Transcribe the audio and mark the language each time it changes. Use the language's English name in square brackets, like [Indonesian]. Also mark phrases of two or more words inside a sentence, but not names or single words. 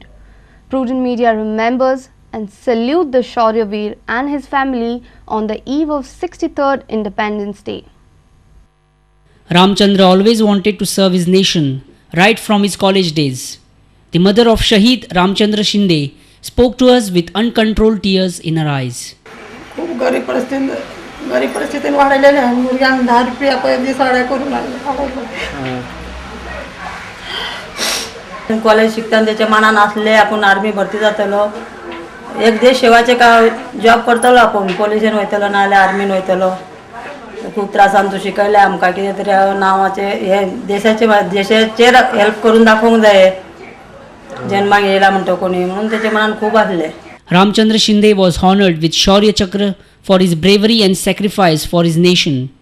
[English] Prudent Media remembers and salute the Shauryaveer and his family on the eve of 63rd Independence Day. Ramchandra always wanted to serve his nation right from his college days. The mother of Shahid Ramchandra Shinde spoke to us with uncontrolled tears in her eyes. [Konkani] खूप गरीब परिस्थितीने वाढलेले आहे मुलग्यांना 10 रुपया पैसे साड्या करून कॉलेज शिकताना त्याच्या मनान असले आपण आर्मी भरती जातलो एक देश सेवाचे का जॉब करतलो आपण पोलिसान वयतलो ना जाल्यार आर्मीन वयतलो खूप त्रासान तू शिकयले आमकां कितें तरी नांवाचे हे देशाचेर हेल्प करून दाखोवंक जाय जन्माक येयला म्हणटा कोणी म्हणून त्याच्या मनान खूप आसले. [English] Ramchandra Shinde was honored with Shaurya Chakra for his bravery and sacrifice for his nation.